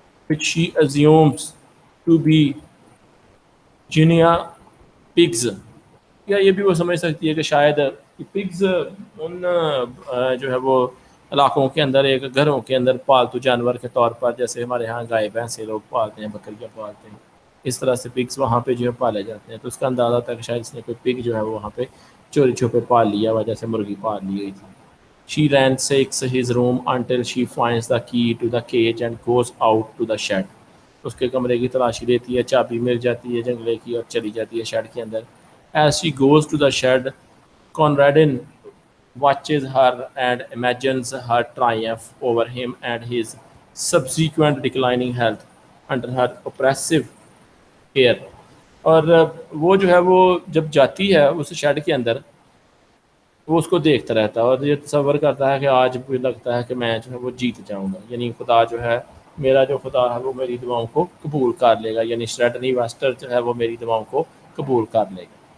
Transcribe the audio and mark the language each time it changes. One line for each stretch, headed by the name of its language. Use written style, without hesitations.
English: which she assumes to be guinea pigs,
Urdu: یا یہ بھی وہ سمجھ سکتی ہے کہ شاید پگز ان جو ہے وہ علاقوں کے اندر ایک گھروں کے اندر پالتو جانور کے طور پر, جیسے ہمارے ہاں گائے بھینسیں لوگ پالتے ہیں, بکریاں پالتے ہیں, اس طرح سے پگز وہاں پہ جو ہے پالے جاتے ہیں. تو اس کا اندازہ تھا کہ شاید اس نے کوئی پگ جو ہے وہ وہاں پہ چوری چھپے پال لیا ہوا, جیسے مرغی پال لی ہوئی تھی.
English: She ransacks his room until she finds the key to the cage and goes out to the shed.
Urdu: اس کے کمرے کی تلاشی لیتی ہے, چابی مل جاتی ہے جنگلے کی اور چلی جاتی ہے شیڈ کے اندر.
English: As she goes to the shed, Conradin watches her and imagines her triumph over him and his subsequent declining health under her oppressive care.
Urdu: اور وہ جو ہے وہ جب جاتی ہے اس شیڈ کے اندر وہ اس کو دیکھتا رہتا ہے اور یہ تصور کرتا ہے کہ آج بھی لگتا ہے کہ میں جو ہے وہ جیت جاؤں گا, یعنی خدا جو ہے میرا جو خدا ہے وہ میری دعاؤں کو قبول کر لے گا, یعنی سٹریٹنی ویسٹر جو ہے وہ میری دعاؤں کو قبول کر لے گا.